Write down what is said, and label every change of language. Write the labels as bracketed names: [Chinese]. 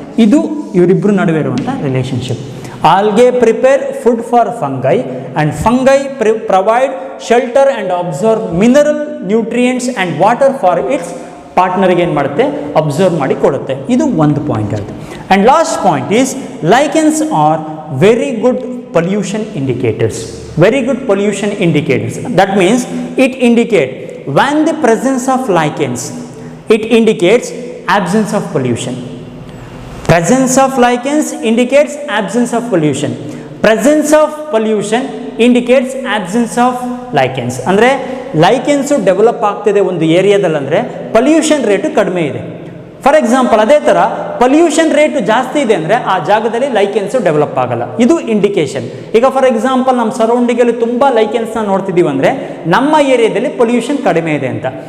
[Kannada] ಇದು ಇವರಿಬ್ಬರು ನಡುವೆ ಇರುವಂಥ relationship. [English] algae prepare food for fungi and fungi provide shelter and absorb mineral, nutrients and water for its ಪಾರ್ಟ್ನರ್ಗೆ [Kannada] ಏನು ಮಾಡುತ್ತೆ, ಅಬ್ಸರ್ವ್ ಮಾಡಿ ಕೊಡುತ್ತೆ. ಇದು ಒಂದು ಪಾಯಿಂಟ್ ಆಯಿತು. [English] And last point is lichens are very good pollution indicators. Very good pollution indicators. That means it indicate when the presence of lichens, it indicates absence of pollution. Presence of lichens indicates absence of pollution. Presence of pollution indicates absence of lichens. [Kannada] ಅಂದರೆ ಲೈಕೆನ್ಸು develop ಆಗ್ತಿದೆ ಒಂದು ಏರಿಯಾದಲ್ಲಿ ಅಂದರೆ pollution rate ಕಡಿಮೆ ಇದೆ. For example ಅದೇ ಥರ pollution rate ಜಾಸ್ತಿ ಇದೆ ಅಂದರೆ ಆ ಜಾಗದಲ್ಲಿ ಲೈಕೆನ್ಸು ಡೆವಲಪ್ ಆಗಲ್ಲ. ಇದು ಇಂಡಿಕೇಶನ್. ಈಗ ಫಾರ್ ಎಕ್ಸಾಂಪಲ್ ನಮ್ಮ ಸರೌಂಡಿಂಗಲ್ಲಿ ತುಂಬ ಲೈಕೆನ್ಸ್ನ ನೋಡ್ತಿದ್ದೀವಿ ಅಂದರೆ ನಮ್ಮ ಏರಿಯಾದಲ್ಲಿ ಪೊಲ್ಯೂಷನ್ ಕಡಿಮೆ ಇದೆ ಅಂತ.